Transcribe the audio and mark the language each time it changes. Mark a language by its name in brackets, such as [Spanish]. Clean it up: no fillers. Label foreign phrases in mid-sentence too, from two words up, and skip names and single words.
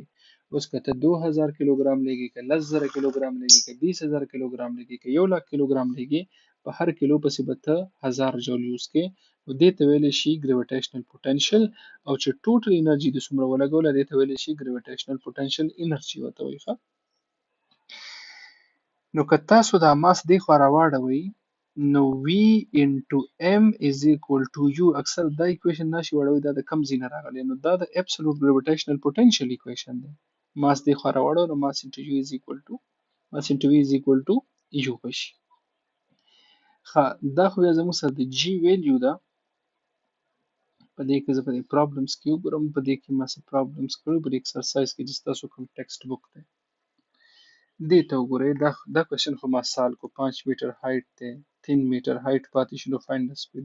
[Pashto] اوس که ته 2000 کیلوګرام لګي، که 10000 کیلوګرام لګي، که 20000 کیلوګرام لګي، که 1 لک کیلوګرام لګي، په هر کیلو پسې به ته 1000 جول یوز کې، نو دې ته ویلی شي [English] gravitational potential. [Pashto] او چې ټوټل انرژي دې څومره ولګوله دې ته ویلی شي [English] gravitational potential energy [Pashto] ورته وایي. نو که تاسو دا ماس دې خوا راواړوئ، نو [English] V into M is equal to U. [Pashto] اکثر دا ایکویشن ناشي وړوي، دا د کم ځای نه راغلی، نو دا د [English] absolute gravitational potential [Pashto] ایکویشن دی. ماس دې خوا راواړو، نو [English] mass into U is equal to mass into V is equal to U [Pashto] بشي. ښه دا خو بیا زموږ سره د G ویلیو ده. په دې کې زه په دې پرابلمس کې وګورم، په دې کې ما څه پرابلمس کړي په دې اکسرسایز کې چې ستاسو کوم [English] text book [Pashto] دی دې ته وګورئ. دا کوېشن خو ما سال کو 5 [English] meter height [Pashto] دی، 3 [English] meter height [Pashto] پاتې شو، نو [English] find the speed.